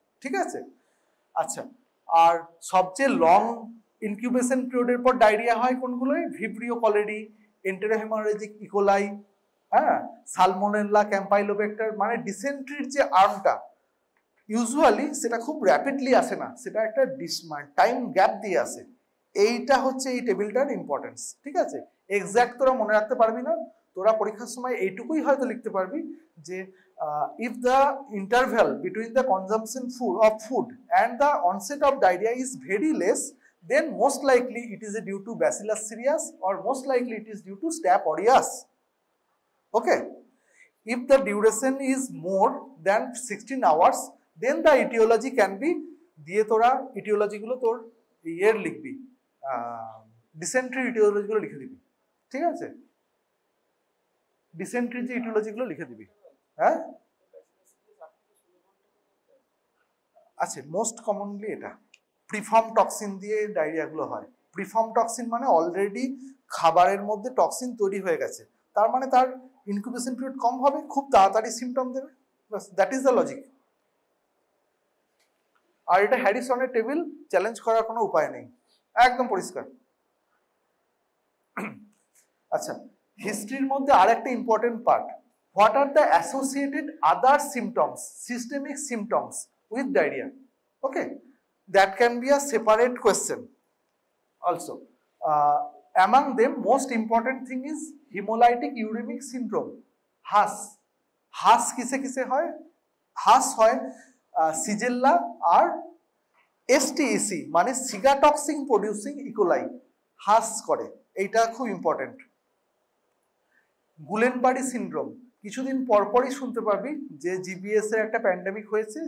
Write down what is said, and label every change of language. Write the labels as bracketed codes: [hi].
[bn] ঠিক আছে, আচ্ছা আর সবচেয়ে লং ইনকিউবেশন পিরিয়ডের পর ডায়রিয়া হয় কোনগুলোই, ভিব্রিও কলেরি, এন্টেরোহেমারেজিক ইকোলাই, হ্যাঁ, সালমোনেলা, ক্যাম্পাইলোব্যাক্টার, মানে ডিসেন্ট্রির যে আর্মটা ইউজুয়ালি সেটা খুব র্যাপিডলি আসে না, সেটা একটা টাইম গ্যাপ দিয়ে আসে। এইটা হচ্ছে এই টেবিলটার ইম্পর্টেন্স। ঠিক আছে, এক্স্যাক্ট তোরা মনে রাখতে পারবি না, তোরা পরীক্ষার সময় এইটুকুই হয়তো লিখতে পারবি যে [en] if the interval between the consumption of food and the onset of diarrhea is very less, then most likely it is due to Bacillus cereus or most likely it is due to Staph aureus. Okay, if the duration is more than 16 hours, then the etiology can be, [bn] দিয়ে তোরা etiology গুলো তোর ইয়ের লিখবি, dysentery etiology গুলো লিখে দিবি। ঠিক আছে, ডিসেন্ট্রি যে etiology গুলো লিখে দিবি। হ্যাঁ, আচ্ছা মোস্ট কমনলি এটা প্রিফর্ম টক্সিন দিয়ে ডায়রিয়া গুলো হয়। প্রিফর্ম টক্সিন মানে অলরেডি খাবারের মধ্যে টক্সিন তৈরি হয়ে গেছে, তার মানে তার ইনকিউবেশন পিরিয়ড কম হবে, খুব তাড়াতাড়ি সিমটম দেবে, [en] বাস that is the logic. [bn] আর এটা হ্যারিসনের টেবিল, চ্যালেঞ্জ করার কোনো উপায় নেই, একদম পরিষ্কার। আচ্ছা, হিস্ট্রির মধ্যে আর একটা important part, [en] what are the associated other symptoms, systemic symptoms with diarrhea? Okay, that can be a separate question also. Among them most important thing is hemolytic uremic syndrome, HAS. [bn] HAS কিসে কিসে হয়? HAS হয় সিজেল্লা আর STEC মানে সিগাটক্সিন producing E. coli HAS করে, এইটা খুব important. গুলেনবারি syndrome, কিছুদিন পরপরই শুনতে পারবি যে জিবিএস এর একটা প্যান্ডেমিক হয়েছে।